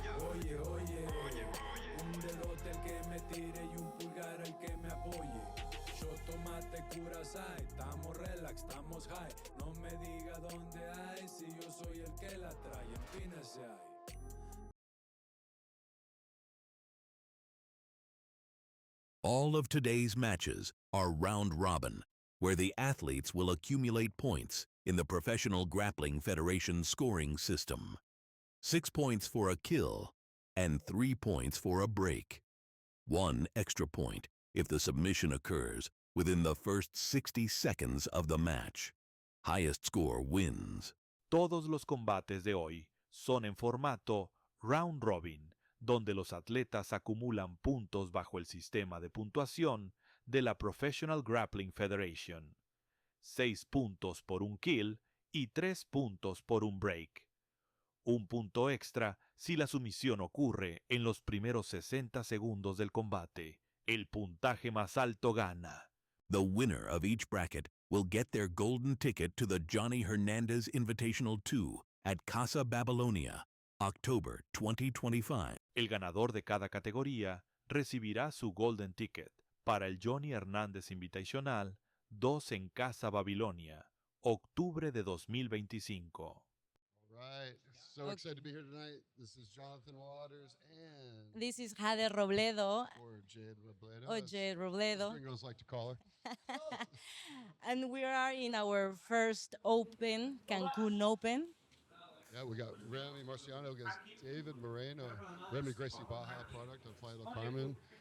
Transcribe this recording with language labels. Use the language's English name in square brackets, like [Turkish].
[Spanish] Oye, un dedote al que me tire y un pulgar al que me apoye. Yo tomate curasai, estamos relax, estamos high. No me diga dónde hay, si yo soy el que la trae, empínese ahí. [English] All of today's matches are round robin, where the athletes will accumulate points in the Professional Grappling Federation scoring system. 6 points for a kill and 3 points for a break. 1 extra point if the submission occurs within the first 60 seconds of the match. Highest score wins. [Spanish] Todos los combates de hoy son en formato round robin, donde los atletas acumulan puntos bajo el sistema de puntuación de la Professional Grappling Federation. 6 puntos por un kill y 3 puntos por un break. Un punto extra si la sumisión ocurre en los primeros 60 segundos del combate. El puntaje más alto gana. [English] The winner of each bracket will get their golden ticket to the Johnny Hernandez Invitational II at Casa Babilonia, October 2025. [Spanish] El ganador de cada categoría recibirá su golden ticket para el Johnny Hernandez Invitational II en Casa Babilonia, octubre de 2025. [English] Right. So excited to be here tonight. This is Jonathan Waters and This is Jade Robledo, or Jade Robledo. or Jade Robledo. As gringos like to call her. And we are in our first Open, Cancun Open. Yeah, we got Remy Marciano against David Moreno. Remy Gracie Baja product of Playa del Carmen.